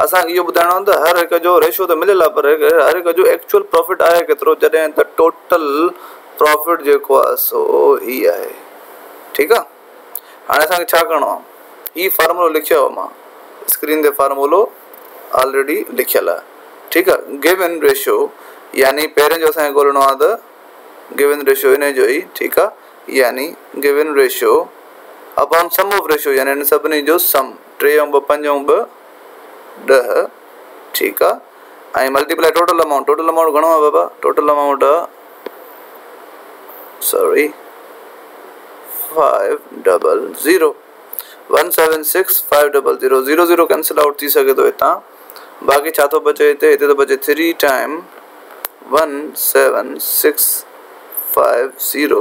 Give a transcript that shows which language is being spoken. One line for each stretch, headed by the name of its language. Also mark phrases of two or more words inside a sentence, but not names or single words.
Sindhi: असांखे इहो ॿुधाइणो आहे त हर हिक जो रेशियो त मिलियल आहे, पर हर हिक जो
English: actual profit
Sindhi: आहे केतिरो, जॾहिं त
English: total profit
Sindhi: जेको आहे सो ही आहे। ठीकु आहे। हाणे असांखे छा करिणो आहे, ही फार्मूलो लिखियो आहे, मां स्क्रीन ते फार्मूलो ऑलरेडी लिखियल आहे। ठीकु आहे।
English: given ratio
Sindhi: यानी पहिरें जो असांखे ॻोल्हणो आहे त
English: given ratio
Sindhi: इन जो ई, ठीकु आहे, यानी
English: given ratio upon sum of ratio,
Sindhi: यानी इन सभिनी जो सम, 3 ऐं 2 5 ऐं 2 10। ठीकु आहे। ऐं
English: multiply total amount
Sindhi: घणो आहे बाबा?
English: total amount
Sindhi: आहे 500 176,500 0 0
English: cancel out
Sindhi: थी सघे थो हितां, बाक़ी छा थो बचे हिते थो बचे 3 टाइम 17650।